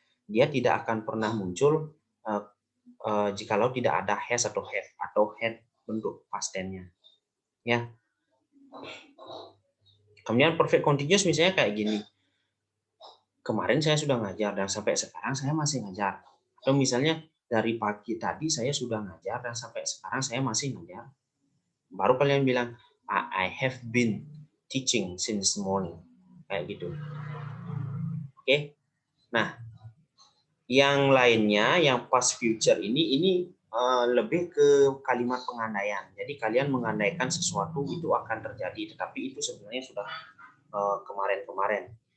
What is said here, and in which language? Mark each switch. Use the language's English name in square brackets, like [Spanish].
[Indonesian] Dia tidak akan pernah muncul jikalau tidak ada has atau have atau had bentuk past tense-nya. Ya. Kemudian perfect continuous misalnya kayak gini. Kemarin saya sudah ngajar dan sampai sekarang saya masih ngajar. Atau misalnya dari pagi tadi saya sudah ngajar dan sampai sekarang saya masih ngajar. Baru kalian bilang [English] I have been teaching since morning. [Indonesian] Kayak gitu. Oke. Nah, yang lainnya yang past future ini lebih ke kalimat pengandaian. Jadi kalian mengandaikan sesuatu itu akan terjadi, tetapi itu sebenarnya sudah kemarin-kemarin.